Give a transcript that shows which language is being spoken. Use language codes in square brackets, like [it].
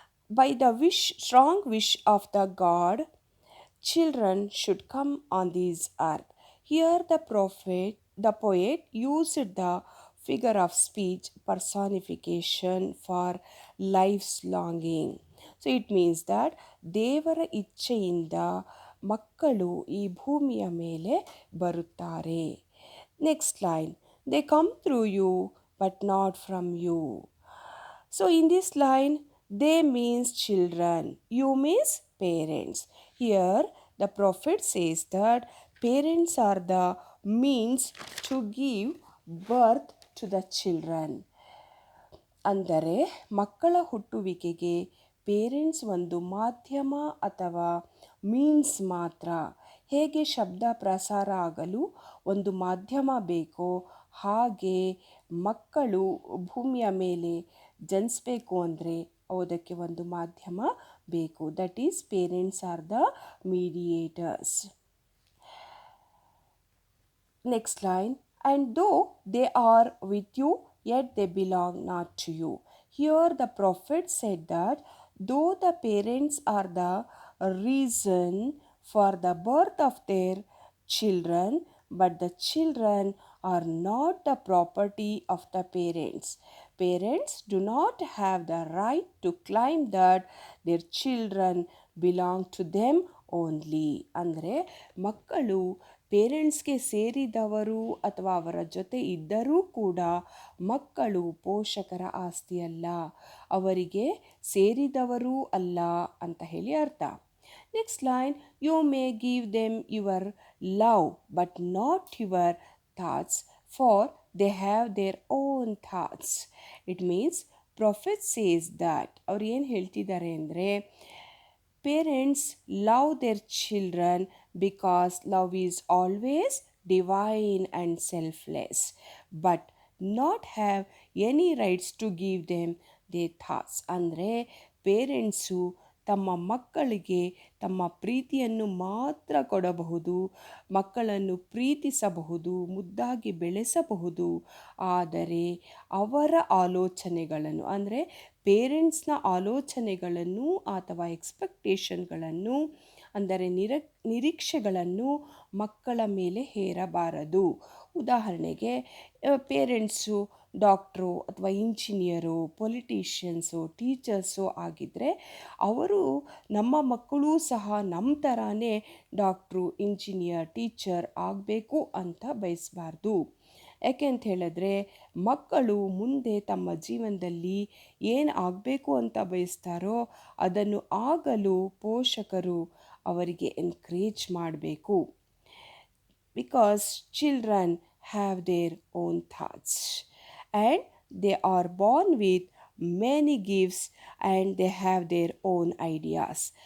[en] By the strong wish of the God, children should come on this earth. Here the poet used the figure of speech personification for life's longing. So it means that [kn] ದೇವರ ಇಚ್ಛೆಯಿಂದ ಮಕ್ಕಳು ಈ ಭೂಮಿಯ ಮೇಲೆ ಬರುತ್ತಾರೆ. [en] Next line, they come through you but not from you. So in this line, they means children, you means parents. Here the prophet says that parents are the means to give birth to the children. [kn] ಅಂದರೆ ಮಕ್ಕಳ ಹುಟ್ಟುವಿಕೆಗೆ parents ಒಂದು ಮಾಧ್ಯಮ ಅಥವಾ means ಮಾತ್ರ. ಹೇಗೆ ಶಬ್ದ ಪ್ರಸಾರ ಆಗಲು ಒಂದು ಮಾಧ್ಯಮ ಬೇಕೋ ಹಾಗೆ ಮಕ್ಕಳು ಭೂಮಿಯ ಮೇಲೆ ಜನಿಸಬೇಕು ಅಂದರೆ ಅದಕ್ಕೆ ಒಂದು ಮಾಧ್ಯಮ ಬೇಕು. [en] That is parents are the mediators. Next line, and though they are with you yet they belong not to you. Here the prophet said that though the parents are the reason for the birth of their children, but the children are not the property of the parents. Parents do not have the right to claim that their children belong to them only. [kn] ಅಂದರೆ ಮಕ್ಕಳು ಪೇರೆಂಟ್ಸ್ಗೆ ಸೇರಿದವರು ಅಥವಾ ಅವರ ಜೊತೆ ಇದ್ದರೂ ಕೂಡ ಮಕ್ಕಳು ಪೋಷಕರ ಆಸ್ತಿಯಲ್ಲ, ಅವರಿಗೆ ಸೇರಿದವರೂ ಅಲ್ಲ ಅಂತ ಹೇಳಿ ಅರ್ಥ. [en] Next line, you may give them your love but not your thoughts for they have their own thoughts. It means prophet says that, [kn] ಅವ್ರು ಏನು ಹೇಳ್ತಿದ್ದಾರೆ ಅಂದರೆ, [en] parents love their children because love is always divine and selfless, but not have any rights to give them their thoughts. [kn] ಅಂದರೆ parents ತಮ್ಮ ಮಕ್ಕಳಿಗೆ ತಮ್ಮ ಪ್ರೀತಿಯನ್ನು ಮಾತ್ರ ಕೊಡಬಹುದು, ಮಕ್ಕಳನ್ನು ಪ್ರೀತಿಸಬಹುದು, ಮುದ್ದಾಗಿ ಬೆಳೆಸಬಹುದು. ಆದರೆ ಅವರ ಆಲೋಚನೆಗಳನ್ನು ಅಂದರೆ ಪೇರೆಂಟ್ಸ್ನ ಆಲೋಚನೆಗಳನ್ನು ಅಥವಾ ಎಕ್ಸ್ಪೆಕ್ಟೇಷನ್ಗಳನ್ನು ಅಂದರೆ ನಿರೀಕ್ಷೆಗಳನ್ನು ಮಕ್ಕಳ ಮೇಲೆ ಹೇರಬಾರದು. ಉದಾಹರಣೆಗೆ ಪೇರೆಂಟ್ಸು ಡಾಕ್ಟ್ರು ಅಥವಾ ಇಂಜಿನಿಯರು, ಪೊಲಿಟಿಷಿಯನ್ಸು, ಟೀಚರ್ಸು ಆಗಿದ್ದರೆ ಅವರು ನಮ್ಮ ಮಕ್ಕಳೂ ಸಹ ನಮ್ಮ ಥರಾನೇ ಡಾಕ್ಟ್ರು, ಇಂಜಿನಿಯರ್, ಟೀಚರ್ ಆಗಬೇಕು ಅಂತ ಬಯಸಬಾರ್ದು. ಯಾಕೆ ಅಂತ ಹೇಳಿದ್ರೆ ಮಕ್ಕಳು ಮುಂದೆ ತಮ್ಮ ಜೀವನದಲ್ಲಿ ಏನು ಆಗಬೇಕು ಅಂತ ಬಯಸ್ತಾರೋ ಅದನ್ನು ಆಗಲು ಪೋಷಕರು ಅವರಿಗೆ ಎನ್ಕರೇಜ್ ಮಾಡಬೇಕು. [en] Because children have their own thoughts and they are born with many gifts and they have their own ideas.